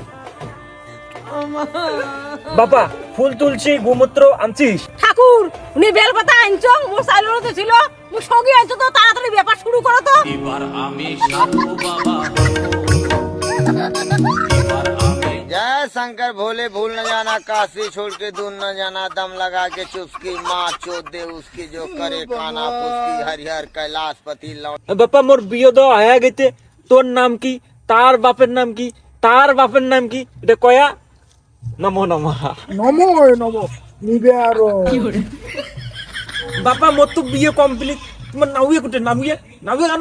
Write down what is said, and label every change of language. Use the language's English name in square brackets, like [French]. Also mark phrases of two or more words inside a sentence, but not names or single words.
[Bangla] বাবা ফুল তুলসী গোমূত্র আনছিস? ঠাকুর উনি বেলপাতা আনছো, মোর সাইলের তো ছিল, মোর সঙ্গে আনছো, তো তাড়াতাড়ি ব্যাপার শুরু করো তো। এবার আমি সাধু বাবা, এবার আমি [Hindi] जय शंकर भोले, भूल न जाना काशी छोड़ के दूर न जाना, दम लगा के चुस्की माँ चोद दे उसकी, जो करे काना पुस्की, हरिहर कैलाशपति लौट। [Bangla] বাবা মোর বিয়ে দেওয়া হয়ে গেছে, তোর নাম কি, তার বাপের নাম কি, তার বাপের নাম কি, এটা কয়া নমো নমঃ। নমো নমো নিবে আরো। বাবা মোর তো বিয়ে কমপ্লিট, তোমার নাউয়ে কোটে, নাউয়ে গানো।